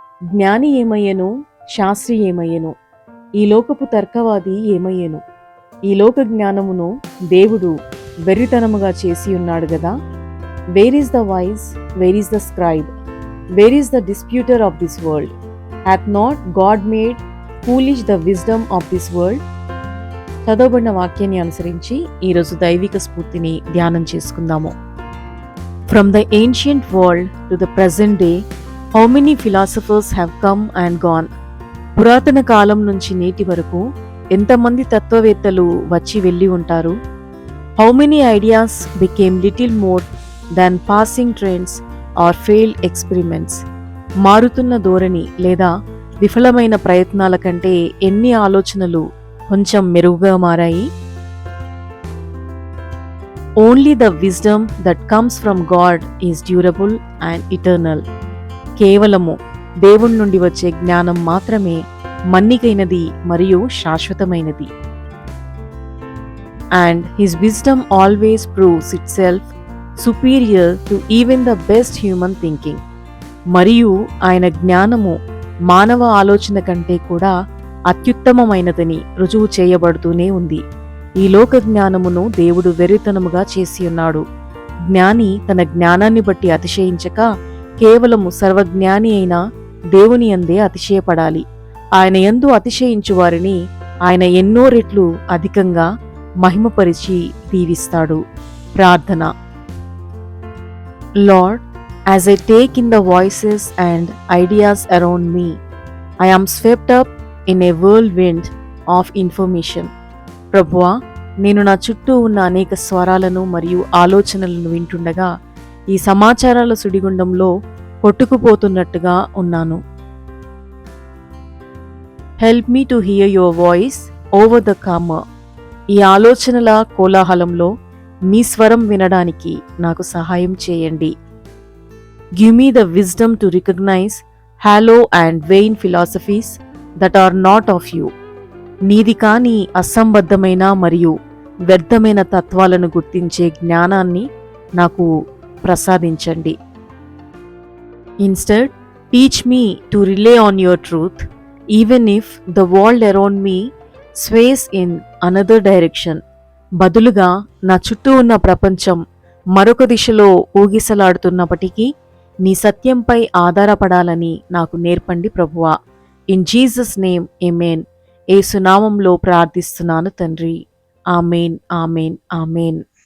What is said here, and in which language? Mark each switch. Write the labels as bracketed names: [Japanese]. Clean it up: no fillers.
[Telugu] జ్ఞాని ఏమయ్యను, శాస్త్రి ఏమయ్యను, ఈ లోకపు తర్కవాది ఏమయ్యను, ఈ లోక జ్ఞానమును దేవుడు వెర్రితనముగా చేసి ఉన్నాడు గదా. [English] Where is the wise, where is the scribe, where is the disputer of this world? hath not God made foolish the wisdom of this world? [Telugu] చదవబడిన వాక్యాన్ని అనుసరించి ఈరోజు దైవిక స్ఫూర్తిని ధ్యానం చేసుకుందాము. [English] From the ancient world to the present day, how many philosophers have come and gone? [Telugu] పురాతన కాలం నుంచి నేటి వరకు ఎంతమంది తత్వవేత్తలు వచ్చి వెళ్ళి ఉంటారు. [English] How many ideas became little more than passing trends or failed experiments? [Telugu] మారుతున్న ధోరణి లేదా విఫలమైన ప్రయత్నాల కంటే ఎన్ని ఆలోచనలు కొంచెం మెరుగుగా మారాయి. [English] Only the wisdom that comes from God is durable and eternal. [Telugu] కేవలము దేవుడి నుండి వచ్చే జ్ఞానం మాత్రమే మన్నికైనది మరియు శాశ్వతమైనది. [English] And his wisdom always proves itself superior to even the best human thinking. [Telugu] మరియు ఆయన జ్ఞానము మానవ ఆలోచన కంటే కూడా అత్యుత్తమమైనదని రుజువు చేయబడుతూనే ఉంది. ఈ లోక జ్ఞానమును దేవుడు వెర్రితనముగా చేసి ఉన్నాడు. జ్ఞాని తన జ్ఞానాన్ని బట్టి అతిశయించక కేవలము సర్వజ్ఞాని అయిన దేవుని యందే అతిశయపడాలి. ఆయన యందు అతిశయించు వారిని ఆయన ఎన్నో రెట్లు అధికంగా మహిమపరిచి దీవిస్తాడు. ప్రార్థన. [English] Lord, as I take in the voices and ideas around me, I am swept up in a whirlwind of information. [Telugu] ప్రభువా, నేను నా చుట్టూ ఉన్న అనేక స్వరాలను మరియు ఆలోచనలను వింటుండగా ఈ సమాచారాల సుడిగుండంలో కొట్టుకుపోతున్నట్టుగా ఉన్నాను. [English] Help me to hear your voice over the clamour. [Telugu] ఈ ఆలోచనల కోలాహలంలో మీ స్వరం వినడానికి నాకు సహాయం చేయండి. [English] Give me the wisdom to recognize hollow and vain philosophies that are not of you. [Telugu] నీది కాని అసంబద్ధమైన మరియు వ్యర్థమైన తత్వాలను గుర్తించే జ్ఞానాన్ని నాకు ప్రసాదించండి. [English] Instead, teach me to rely on your truth, even if the world around me sways in another direction. [Telugu] బదులుగా నా చుట్టూ ఉన్న ప్రపంచం మరొక దిశలో ఊగిసలాడుతున్నప్పటికీ నీ సత్యంపై ఆధారపడాలని నాకు నేర్పండి ప్రభువా. [English] In Jesus name amen. [Telugu] యేసు నామంలో ప్రార్థిస్తున్నాను తండ్రి. ఆమేన్, ఆమేన్, ఆమేన్.